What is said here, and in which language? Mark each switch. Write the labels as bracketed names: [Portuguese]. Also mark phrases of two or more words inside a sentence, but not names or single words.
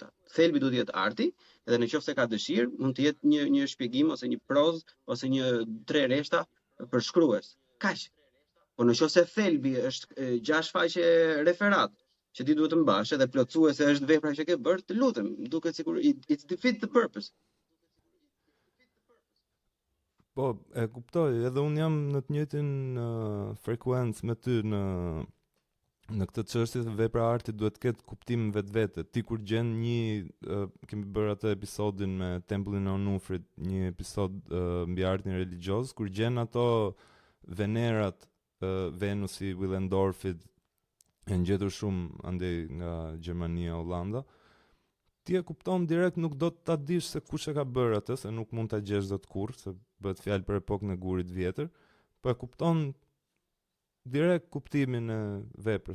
[Albanian] Thelbi do të jetë arti, edhe nëse ka dëshirë, mund të jetë një shpjegim ose një prozë ose një 3 reshta përshkrues. Kaq. Po nëse thelbi është 6 faqe referat, që ti duhet të mbash edhe plotësuese është vepra që ke bërë, të lutem, duket sikur [English] it's defeat the purpose. [Albanian] Po, e kuptoj, edhe unë jam në të njëjtin frekuencë me ty në këtë çështje se vepra e artit duhet të ketë kuptim vetvete. Ti kur gjen kemi bërë atë episodin me Tempullin e Onufrit, një episod mbi artin religjoz, kur gjen ato venerat Venusi, Willendorfit, e ngjetur shumë andej nga Gjermania, Hollanda, ti e kupton direkt, nuk do ta dish se kush e ka bërë atë, se nuk mund ta gjesh dot kurrë, se bëhet fjalë për epokën e gurit vjetër, po e kupton direkt kuptimin e veprës.